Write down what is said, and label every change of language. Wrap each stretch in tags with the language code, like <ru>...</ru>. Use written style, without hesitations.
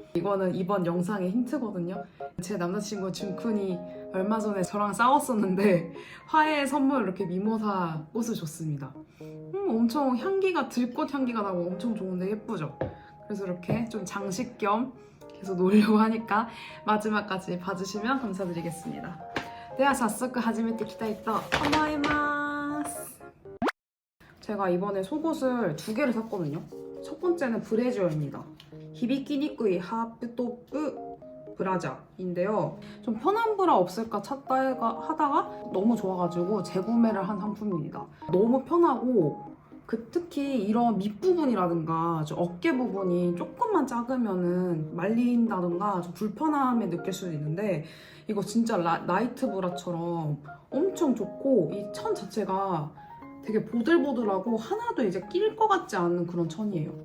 <ko>이거는 이번 영상의 힌트거든요. 제 남자친구 준쿤이 얼마 전에 저랑 싸웠었는데 화해 선물 이렇게 미모사 꽃을 줬습니다. 엄청 향기가 들꽃 향기가 나고 엄청 좋은데 예쁘죠? 그래서 이렇게 좀 장식 겸 계속 놓으려고 하니까 마지막까지 봐주시면 감사드리겠습니다.</ko> <ja>では早速始めていきたいと思います。</ja> <ko>제가 이번에 속옷을 2개를 샀거든요. 첫 번째는 브래지어입니다. 히비키니쿠이 하프토프 브라자인데요. 좀 편한 브라 없을까 찾다 하다가 너무 좋아가지고 재구매를 한 상품입니다. 너무 편하고 특히 이런 밑부분이라든가 좀 어깨 부분이 조금만 작으면은 말린다든가 좀 불편함을 느낄 수도 있는데, 이거 진짜 나이트 브라처럼 엄청 좋고 이 천 자체가 되게 보들보들하고 하나도 이제 낄 것 같지 않은 그런 천이에요.</ko>